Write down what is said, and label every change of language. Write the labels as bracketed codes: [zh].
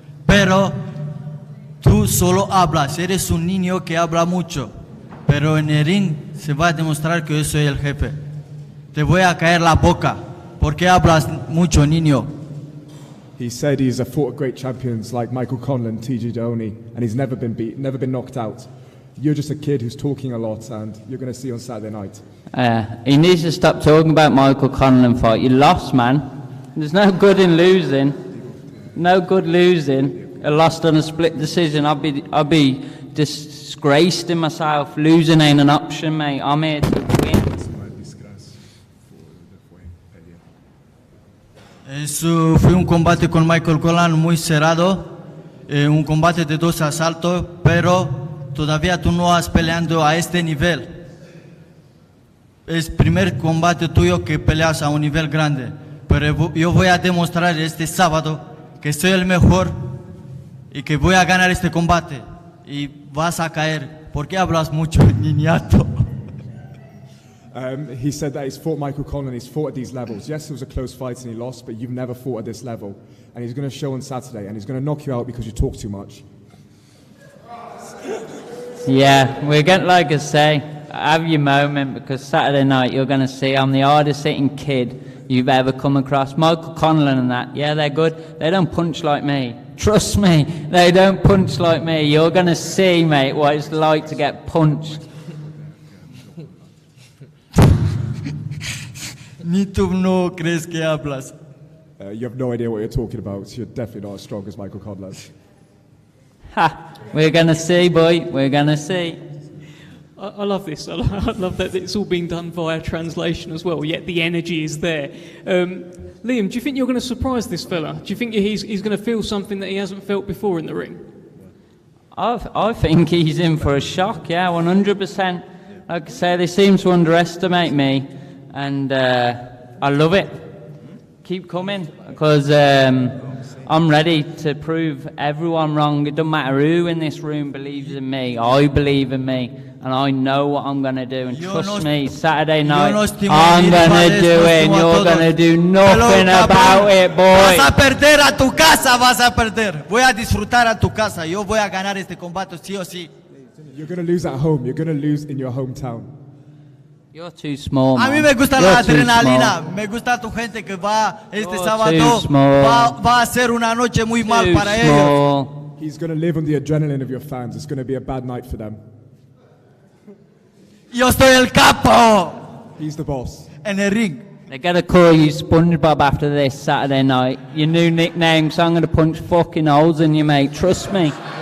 [es] Pero tú solo hablas, eres un niño que habla mucho, pero en el ring se va a demostrar que yo soy el jefe. Te voy a caer la boca, porque hablas mucho, niño. [en] He said he's fought great champions like Michael Conlan, TJ Dohoney, and he's never been beat, never been knocked out. You're just a kid who's talking a lot, and you're going to see on Saturday night. He needs to stop talking about Michael Conlan fight. You lost, man. There's no good in losing. No good losing. I lost on a split decision. I'll be disgraced in myself. Losing ain't an option, mate. I'm here to win. [es] Eso fue un combate con Michael Collin muy cerrado, un combate de 2 asaltos, pero todavía tú no has peleando a este nivel. Es primer combate tuyo que peleas a un nivel grande, pero yo voy a demostrar este sábado que soy el mejor y que voy a ganar este combate y vas a caer. ¿Por qué hablas mucho, niñato? [en] He said that he's fought Michael Conlan, he's fought at these levels. Yes, it was a close fight and he lost, but you've never fought at this level. And he's going to show on Saturday, and he's going to knock you out because you talk too much. Yeah, we're going to, like I say, have your moment, because Saturday night you're going to see I'm the hardest hitting kid you've ever come across. Michael Conlan and that, yeah, they're good. They don't punch like me. Trust me, they don't punch like me. You're going to see, mate, what it's like to get punched. [es] Ni tú no crees que hablas. [en] You have no idea what you're talking about. You're definitely not as strong as Michael Conlan. Ha! We're going to see, boy. We're going to see. I love this. I love that it's all being done via translation as well, yet the energy is there. Liam, do you think you're going to surprise this fella? Do you think he's going to feel something that he hasn't felt before in the ring? I think he's in for a shock, yeah, 100%. Like I say, they seem to underestimate me, and I love it. Keep coming, because I'm ready to prove everyone wrong. It doesn't matter who in this room believes in me. I believe in me, and I know what I'm going to do. And trust me, Saturday night, I'm going to do it, and you're going to do nothing about it, boy. [es] Vas a perder a tu casa, vas a perder. Voy a disfrutar a tu casa. Yo voy a ganar este combate, sí o sí. [en] You're going to lose at home. You're going to lose in your hometown. You're too small, [es] man. A mí me gusta la adrenalina. Me gusta tu gente que va este sábado. Va a ser una noche muy mal para ellos. [en] He's going to live on the adrenaline of your fans. It's going to be a bad night for them. [es] Yo estoy el capo. [en] He's the boss. [es] En el ring. [en] They're going to call you SpongeBob after this Saturday night. Your new nickname, so I'm going to punch fucking holes in you, mate. Trust me.